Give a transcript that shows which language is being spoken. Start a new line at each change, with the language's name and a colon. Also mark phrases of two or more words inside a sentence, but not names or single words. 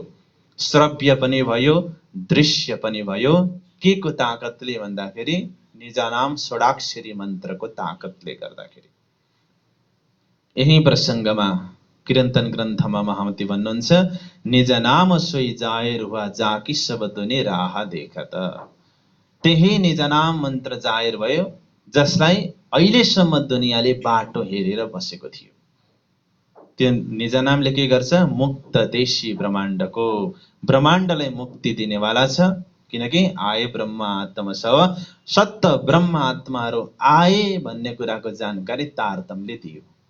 Nepali: श्रव्य पनि भयो, दृश्य पनि भयो। के को ताकतले भन्दाखेरि निजानाम षोडाक्षरी मन्त्रको ताकतले गर्दाखेरि। यही प्रसङ्गमा किरन्तन ग्रन्थमा महामती भन्नुहुन्छ,
Hindi: निज नाम सोही जाहेर हुआ, जाकी सब दुने राह देखत।
Nepali: त्यही निज नाम मन्त्र जाहेर भयो, जसलाई अहिलेसम्म दुनियाँले बाटो हेरेर बसेको थियो। त्यो निज नामले के गर्छ? मुक्त देशी ब्रह्माण्डलाई मुक्ति दिनेवाला छ। किनकि आए ब्रह्म आत्मा सव, सत्य ब्रह्म आत्माहरू आए भन्ने कुराको जानकारी तारतम्यले दियो।